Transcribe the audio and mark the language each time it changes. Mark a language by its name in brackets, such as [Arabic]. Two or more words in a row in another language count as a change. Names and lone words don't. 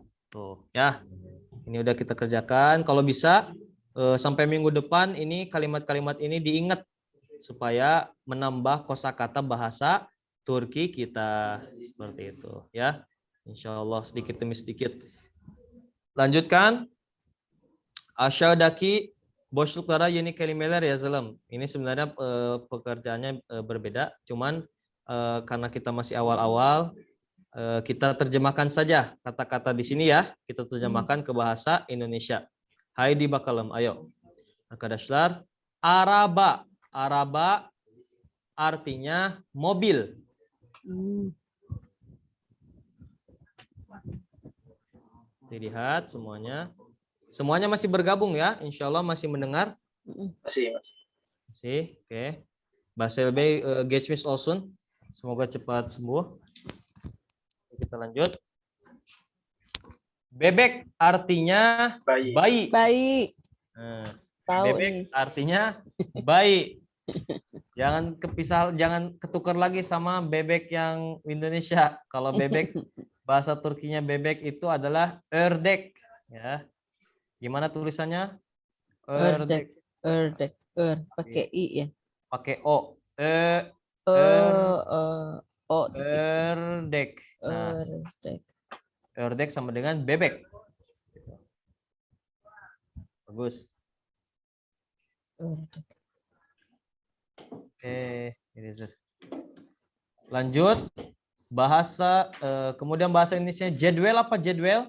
[Indonesian] Tuh, ya. Ini udah kita kerjakan. Kalau bisa sampai minggu depan ini kalimat-kalimat ini diingat supaya menambah kosakata bahasa Turki kita seperti itu, ya. [Arabic] Insya Allah [Indonesian] sedikit demi sedikit. Lanjutkan. [Turkish] Aşağıdaki boşluklara yeni kelimeler yazalım. [Indonesian] Ini sebenarnya pekerjaannya berbeda, cuman karena kita masih awal-awal, kita terjemahkan saja kata-kata di sini ya. Kita terjemahkan ke bahasa Indonesia. [Turkish] Haydi bakalım, ayo. Arkadaşlar, araba. [Indonesian] Araba artinya mobil. Dilihat semuanya. Semuanya masih bergabung ya, [Arabic] insya Allah [Indonesian] masih mendengar. Masih. Oke. [Turkish] Basel Bey geçmiş olsun. [Indonesian] Semoga cepat sembuh. Kita lanjut. Bebek artinya bayi. Baik. Nah, Tahu bebek nih. artinya bayi. Jangan kepisah, jangan ketukar lagi sama bebek yang Indonesia. Kalau bebek bahasa Turkinya bebek itu adalah ördek, ya. Gimana tulisannya? Ördek. Ördek. Pakai I ya. Pakai O. O. Ördek. Nah, Ördek. ördek sama dengan bebek. Bagus. Ördek. Oke, lanjut. Bahasa kemudian bahasa Indonesia jadwal apa jadwal?